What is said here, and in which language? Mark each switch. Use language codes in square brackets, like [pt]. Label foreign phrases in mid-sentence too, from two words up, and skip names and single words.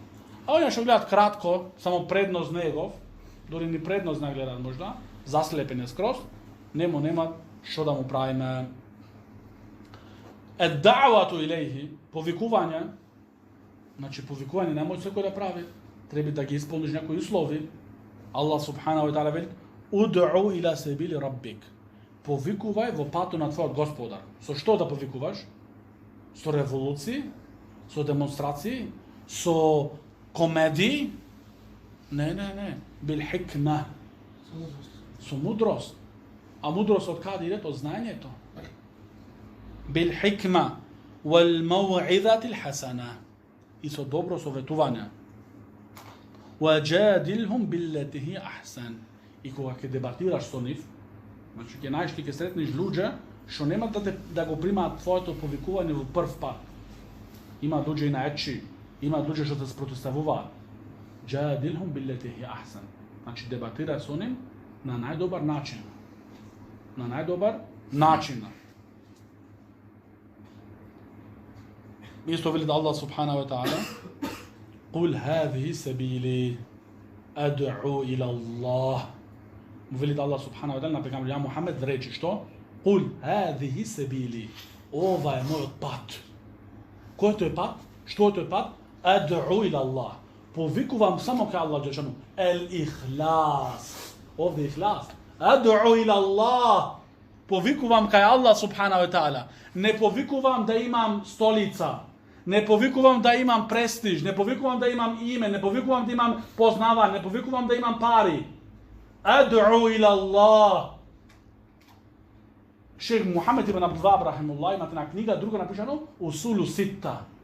[mk] А оние што гледат кратко, само предност негов, дори ни предност не гледат можда, заслепен е скроз, нема што да му правиме. [ar] الدعوة إليه, [mk] повикување, значи повикување не може секој да прави. Треба да ги исполниш некои услови. Аллах [ar] سبحانه وتعالى [mk] вели: [ar] "ادع إلى سبيل ربك." [mk] Повикувај во патот на твојот Господар. Со што да повикуваш? Со револуции, со демонстрации, со комедии? Не. [ar] بالحكمة. [mk] Со мудрост. А мудрост од каде иде? Од знаењето. [ar] بالحكمة والموعظة الحسنة. [mk] И со добро советување. [ar] وَجَادِلْهُمْ بِالَّتِي هِيَ أَحْسَنُ. [mk] И кога ќе дебатираш со нив, Значи, ќе најдеш, ќе сретнеш луѓе, што нема да го примаат твоето повикување во прв пат. Има луѓе и наечи, има луѓе што се спротивставуваат. [ar] جادلهم بالتي هي أحسن. [mk] Значи, дебатира со ним на најдобар начин. На најдобар начин. Исто вели да Аллах [ar] سبحانه وتعالى: "قل هذه سبيلي أدعو إلى الله." [mk] Му вели да Аллах [ar] سبحانه وتعالى [mk] на пегамбер ја Мухамед речи што? [ar] قل هذه سبيلي. [mk] Ова е мојот пат. Кој тој пат? Што е тој пат? [ar] أدعو إلى الله. [mk] Повикувам само кај Аллах џелешану. [ar] الإخلاص. [mk] Овде ихлас. [ar] أدعو إلى الله. [mk] Повикувам кај Аллах [ar] سبحانه وتعالى. [mk] Не повикувам да имам столица. Не повикувам да имам престиж, не повикувам да имам име, не повикувам да имам познавање, не повикувам да имам пари. [ar] أدعو إلى الله. [mk] Шейх Мухамед ибн Абдул Вахаб рахимуллах има една книга, друга напишано Усулу Ситта.